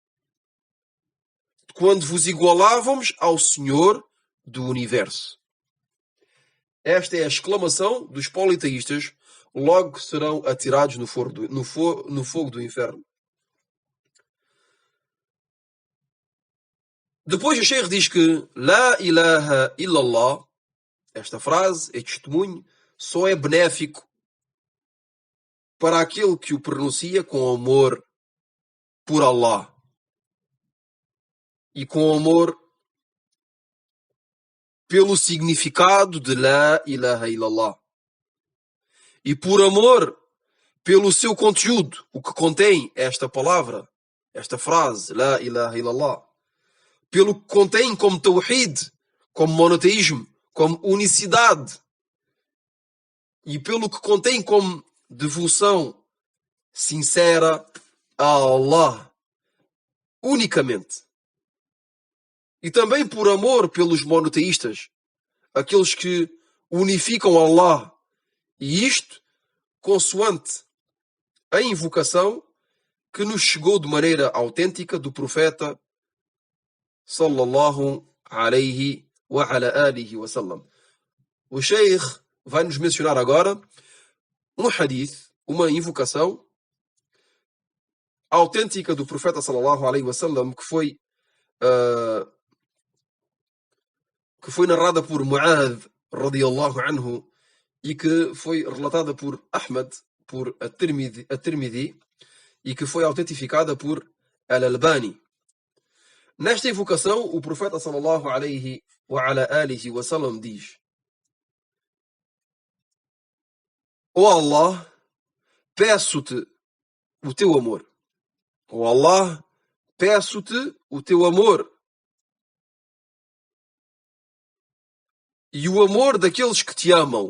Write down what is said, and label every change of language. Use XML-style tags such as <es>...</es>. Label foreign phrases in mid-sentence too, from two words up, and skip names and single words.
<pt>Quando vos igualávamos ao Senhor do Universo. Esta é a exclamação dos politeístas, logo que serão atirados no fogo do inferno. Depois o Sheikh diz que</pt> <ar>لا إله إلا الله,</ar> <pt>esta frase, este testemunho, só é benéfico para aquele que o pronuncia com amor por Allah e com amor pelo significado de</pt> <ar>لا إله إلا الله</ar> <pt>e por amor pelo seu conteúdo, o que contém esta palavra, esta frase,</pt> <ar>لا إله إلا الله,</ar> <pt>pelo que contém como tawhid, como monoteísmo, como unicidade, e pelo que contém como devoção sincera a Allah, unicamente. E também por amor pelos monoteístas, aqueles que unificam Allah, e isto consoante a invocação que nos chegou de maneira autêntica do profeta</pt> <ar>صلى الله عليه وعلى آله وسلم.</ar> <pt>O Sheikh vai nos mencionar agora um hadith, uma invocação autêntica do profeta</pt> <ar>صلى الله عليه وسلم</ar> <pt>que foi narrada por Mu'adh</pt> <ar>رضي الله عنه</ar> <pt>e que foi relatada por Ahmad, por At-Tirmidhi e que foi autentificada por Al-Albani. Nesta invocação, o profeta</pt> <ar>صلى الله عليه وعلى آله وسلم</ar> <pt>diz: Ó Allah, peço-te o teu amor. Ó Allah, peço-te o teu amor. E o amor daqueles que te amam.</pt>